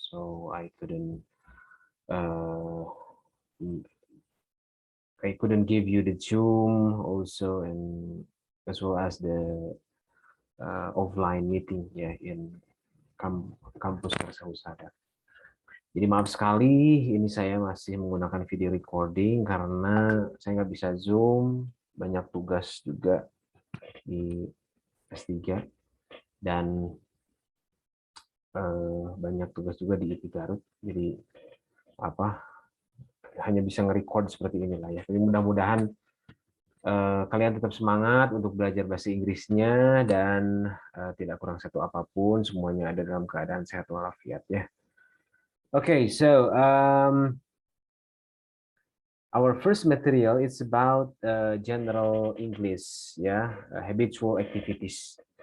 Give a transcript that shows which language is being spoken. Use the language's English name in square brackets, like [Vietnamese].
[English] So uh, I couldn't give you the Zoom also, and as well as the offline meeting in kampus Karsa. [Indonesian] Jadi maaf sekali, ini saya masih menggunakan video recording karena saya nggak bisa Zoom, banyak tugas juga di S3, dan banyak tugas juga di IP Garut. Jadi hanya bisa nge-record seperti inilah ya. Jadi mudah-mudahan kalian tetap semangat untuk belajar bahasa Inggrisnya dan tidak kurang satu apapun, semuanya ada dalam keadaan sehat walafiat ya. [English] Okay, so our first material is about general English, habitual activities.